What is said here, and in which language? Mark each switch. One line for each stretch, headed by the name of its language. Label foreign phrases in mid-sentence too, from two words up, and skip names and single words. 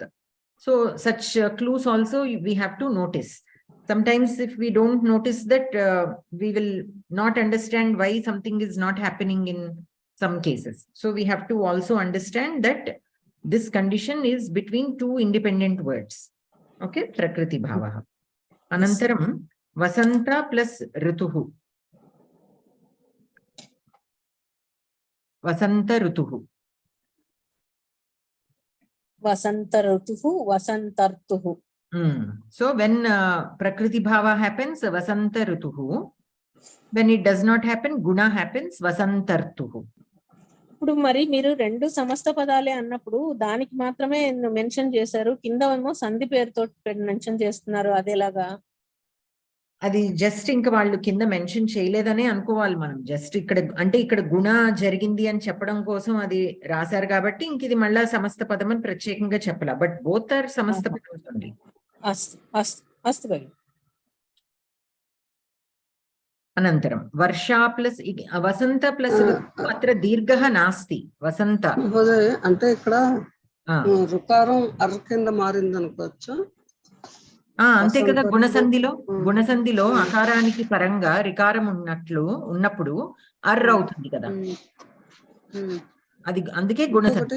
English: So such clues also we have to notice. Sometimes if we don't notice that, we will not understand why something is not happening in some cases. So we have to also understand that this condition is between two independent words.
Sanskrit: Okay, प्रकृति भावः. अनन्तरं वसन्त प्लस ऋतुः. वसन्त ऋतुः. वसन्त ऋतुः, वसन्तर्तुः.
English: So when
Sanskrit: प्रकृति भाव
English: happens,
Sanskrit: वसन्त ऋतुः.
English: When it does not happen, guna happens, vasantartuhu.
Telugu: ఇప్పుడు మరి మీరు రెండు సమస్త పదాలే అన్నప్పుడు దానికి మాత్రమే మెన్షన్ చేశారు, కింద ఏమో సంధి పేరుతో మెన్షన్ చేస్తున్నారు, అదేలాగా? అది జస్ట్ ఇంకా వాళ్ళు కింద మెన్షన్ చేయలేదనే అనుకోవాలి మనం. జస్ట్ ఇక్కడ అంటే ఇక్కడ గుణ జరిగింది అని చెప్పడం కోసం అది రాశారు కాబట్టి ఇంక ఇది మళ్ళా సమస్త పదం అని ప్రత్యేకంగా చెప్పాల.
English: But both are
Telugu: సమస్త పదం ఉంది.
Sanskrit: అస్తు భగిని. अनन्तरं वर्षा प्लस वसंत प्लस ऋतु अत्र दीर्घः नास्ति वसंत
Telugu: అంటే ఇక్కడ రుకారం అర్ కింద మారింది అనుకోవచ్చు. అంతే కదా. గుణసంధిలో అకారానికి పరంగా రికారం ఉన్నప్పుడు అర్ అవుతుంది కదా, అది అందుకే గుణసంధి.